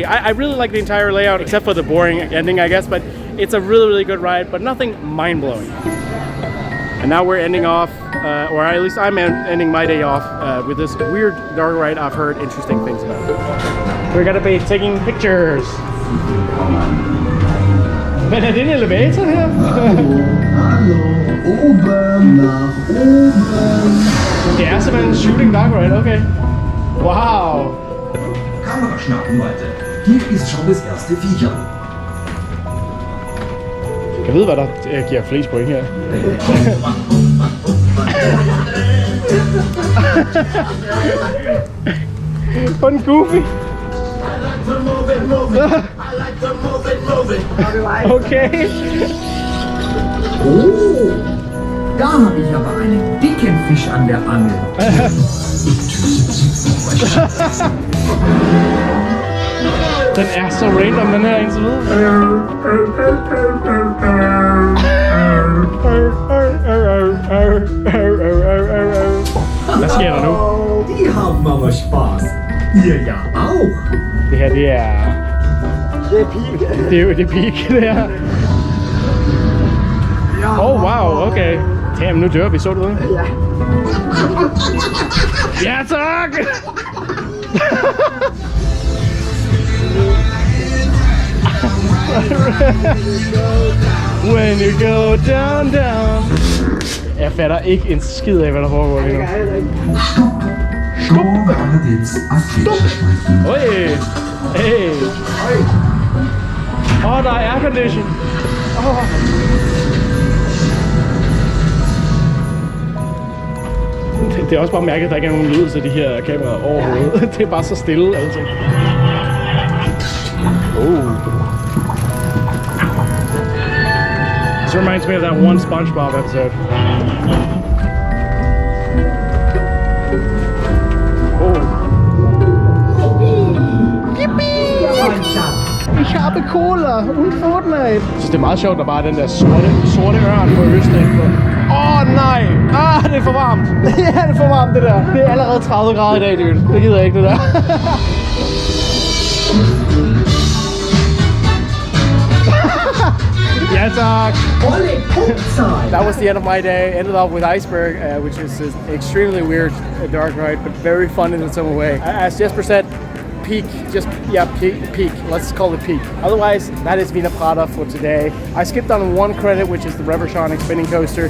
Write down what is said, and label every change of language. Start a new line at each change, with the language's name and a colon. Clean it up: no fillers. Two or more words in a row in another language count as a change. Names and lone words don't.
English: I really like the entire layout, except for the boring ending, I guess. But it's a really, really good ride, but nothing mind-blowing. And now we're ending off, or at least I'm ending my day off with this weird dark ride I've heard interesting things about. We're gonna be taking pictures.
Danish: Men er det en elevator her?
German: Hallo, oben nach oben.
Danish: Det er simpelthen en
English: shooting dark ride,
Danish: okay. Wow.
German: Kamera schnappen, Leute. Hier ist schon das erste Viecher.
Danish: Jeg ved, hvad der giver flest point her. På den goofy. Okay.
German: Oh, da habe ich aber einen dicken Fisch an der Angel.
Danish: Den er så random, den her indtil videre. Hvad sker der nu?
German: Die haben aber Spaß. Ihr ja auch.
Danish: Det her, det er... Det er peak. Det er jo det peak, det her. Ja, Oh wow, okay. Damn, nu dør vi, så du det? Ja. Ja, tak!
English: When you go down, down.
Danish: Jeg fatter ikke en skid af, hvad der foregår lige nu. Stop! Hey! Hey! Åh, der er aircondition! Det er også bare mærket, at der ikke er nogen lyd til de her kameraer overhovedet. Det er bare så stille, altså.
English: This reminds me of that one SpongeBob episode.
German: Ich habe Cola und Fortnite.
Danish: Jeg synes, det er meget sjovt, der bare er den der sorte ørn på Østrig. Nej! Det er for varmt. Ja, det er for varmt, det der. Det er allerede 30 grader i dag, dude. Det gider jeg ikke, det der. Ja, tak.
English: That was the end of my day. Ended up with Iceberg, which is an extremely weird dark ride, but very fun in its own way. As Jesper said, peak, peak. Let's call it peak. Otherwise, that is Wiener Prater for today. I skipped on one credit, which is the Reversonic spinning coaster.